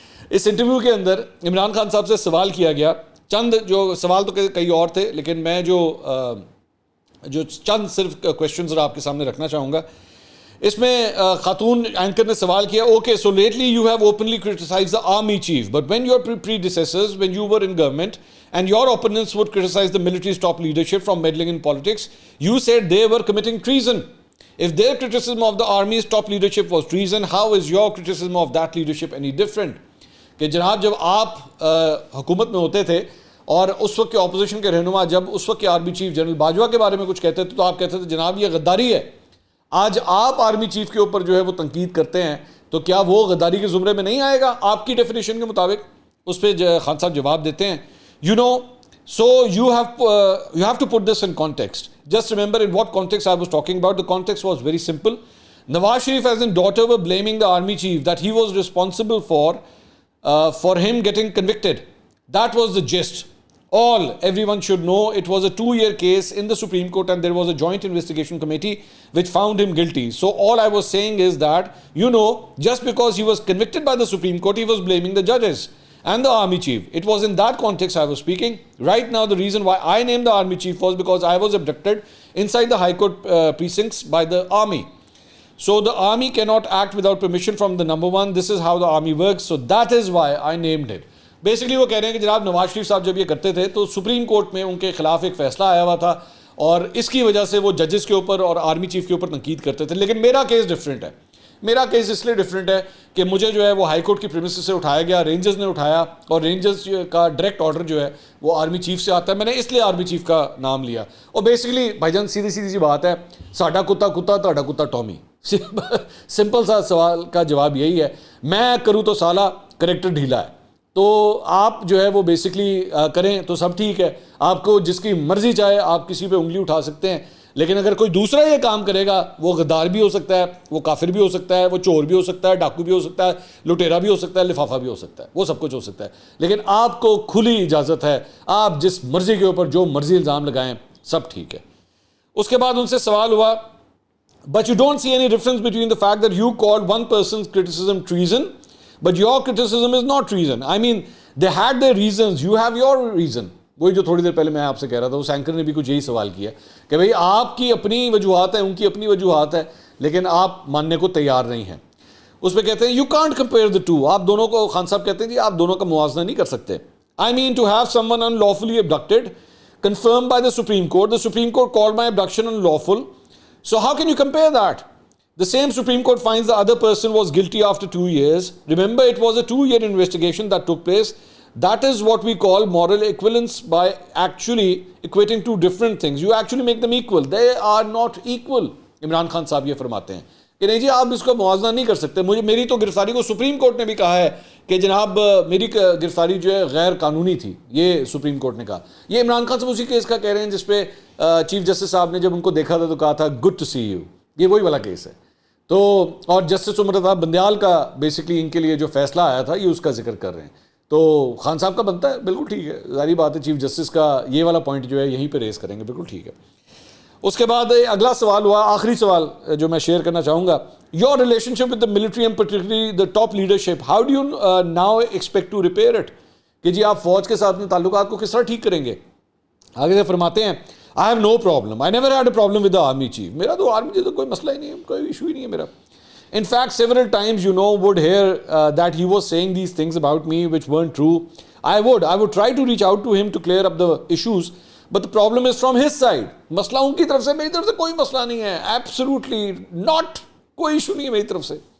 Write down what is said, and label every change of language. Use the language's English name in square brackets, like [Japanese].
[Urdu] اس interview کے اندر عمران خان صاحب سے سوال کیا گیا, چند جو سوال تو کئی اور تھے لیکن میں جو چند صرف کویشچنز آپ کے سامنے رکھنا چاہوں گا. اس میں خاتون اینکر نے سوال کیا, [English] Okay so lately you have openly criticise the army chief but when your predecessors when you were in government and your opponents would criticize the military's top leadership from meddling in politics, you said they were committing treason. If their criticism of the army's top leadership was treason, how is your criticism of that leadership any different? [Urdu] کہ جناب جب آپ حکومت میں ہوتے تھے اور اس وقت کے اپوزیشن کے رہنما جب اس وقت کے آرمی چیف جنرل باجوہ کے بارے میں کچھ کہتے تھے تو آپ کہتے تھے جناب یہ غداری ہے. آج آپ آرمی چیف کے اوپر جو ہے وہ تنقید کرتے ہیں تو کیا وہ غداری کے زمرے میں نہیں آئے گا آپ کی ڈیفینیشن کے مطابق؟ اس پہ خان صاحب جواب دیتے ہیں, [English] you know, so you have to put this in context. Just remember in what context I was talking about. The context was very simple. Nawaz Sharif as in daughter were blaming the army chief that he was responsible for him getting convicted. That was the gist. Everyone should know it was a 2-year case in the Supreme Court and there was a joint investigation committee which found him guilty. So all I was saying is that, you know, just because he was convicted by the Supreme Court, he was blaming the judges and the army chief. It was in that context I was speaking. Right now, the reason why I named the army chief was because I was abducted inside the High Court precincts by the army. So the army cannot act without permission from the number one. This is how the army works. So that is why I named it. [Urdu] Basically وہ کہہ رہے ہیں کہ جناب نواز شریف صاحب جب یہ کرتے تھے تو سپریم کورٹ میں ان کے خلاف ایک فیصلہ آیا ہوا تھا اور اس کی وجہ سے وہ ججز کے اوپر اور آرمی چیف کے اوپر تنقید کرتے تھے. لیکن میرا کیس ڈفرینٹ ہے. میرا کیس اس لیے ڈفرینٹ ہے کہ مجھے جو ہے وہ ہائی کورٹ کی پریمیسز سے اٹھایا گیا, رینجرز نے اٹھایا اور رینجرز کا ڈائریکٹ آرڈر جو ہے وہ آرمی چیف سے آتا ہے. میں نے اس لیے آرمی چیف کا نام لیا. اور بیسکلی بھائی جان سیدھی سی بات ہے, [Punjabi] ساڈا کتا کتا تہاڈا کتا ٹامی. [Urdu] سمپل سا سوال کا جواب یہی ہے. میں کروں تو سالہ کریکٹر ڈھیلا ہے, تو آپ جو ہے وہ بیسکلی کریں تو سب ٹھیک ہے. آپ کو جس کی مرضی چاہے آپ کسی پہ انگلی اٹھا سکتے ہیں, لیکن اگر کوئی دوسرا یہ کام کرے گا وہ غدار بھی ہو سکتا ہے, وہ کافر بھی ہو سکتا ہے, وہ چور بھی ہو سکتا ہے, ڈاکو بھی ہو سکتا ہے, لٹیرا بھی ہو سکتا ہے, لفافہ بھی ہو سکتا ہے, وہ سب کچھ ہو سکتا ہے. لیکن آپ کو کھلی اجازت ہے, آپ جس مرضی کے اوپر جو مرضی الزام لگائیں سب ٹھیک ہے. اس کے بعد ان سے سوال ہوا, [English] but you don't see any difference between the fact that you called one person's criticism treason but your criticism is not treason. I mean, they had their reasons, you have your reason. [Urdu] وہی جو تھوڑی دیر پہلے میں آپ سے کہہ رہا تھا, اس اینکر نے بھی کچھ یہی سوال کیا کہ بھئی آپ کی اپنی وجوہات ہیں, ان کی اپنی وجوہات ہے, لیکن آپ ماننے کو تیار نہیں ہیں. اس پہ کہتے ہیں [English] you can't compare the two. [Urdu] آپ دونوں کو, خان صاحب کہتے ہیں جی آپ دونوں کا موازنہ نہیں کر سکتے. [English] I mean to have someone unlawfully abducted confirmed by the Supreme Court. The Supreme Court called my abduction unlawful. So how can you compare that? The same Supreme Court finds the other person was guilty after 2 years. Remember, it was a 2-year investigation that took place. That is what we call moral equivalence, by actually equating two different things. You actually make them equal. They are not equal. [Urdu] Imran Khan صاحب یہ فرماتے ہیں کہ نہیں جی آپ اس کو موازنہ نہیں کر سکتے. میری تو گرفتاری کو سپریم کورٹ نے بھی کہا ہے کہ جناب میری گرفتاری جو ہے غیر قانونی تھی, یہ سپریم کورٹ نے کہا. یہ عمران خان صاحب اسی کیس کا کہہ رہے ہیں جس پہ چیف جسٹس صاحب نے جب ان کو دیکھا تھا تو کہا تھا [English] Good to see you. [Urdu] یہ وہی والا کیس ہے. تو اور جسٹس عمرتا بندیال کا بیسکلی ان کے لیے جو فیصلہ آیا تھا یہ اس کا ذکر کر رہے ہیں. تو خان صاحب کا بنتا ہے, بالکل ٹھیک ہے, ظاہری بات ہے چیف جسٹس کا یہ والا پوائنٹ جو ہے یہیں پہ ریز کریں گے, بالکل ٹھیک ہے. اس کے بعد اگلا سوال ہوا, آخری سوال جو میں شیئر کرنا چاہوں گا, [English] your relationship with the military and particularly the top leadership, how do you now expect to repair it, [Urdu] کہ جی آپ فوج کے ساتھ اپنے تعلقات کو کس طرح ٹھیک کریں گے. آگے سے فرماتے ہیں [English] I have no problem, I never had a problem with the army chief. [Urdu] میرا تو آرمی چیف کوئی مسئلہ ہی نہیں ہے, کوئی ایشو ہی نہیں ہے میرا. [English] In fact, several times, would hear that he was saying these things about me which weren't true. I would try to reach out to him to clear up the issues, but the problem is from his side. [Urdu] مسئلہ ان کی طرف سے, میری طرف سے کوئی مسئلہ نہیں ہے. [English] Absolutely not. [Urdu] کوئی ایشو نہیں ہے میری طرف سے.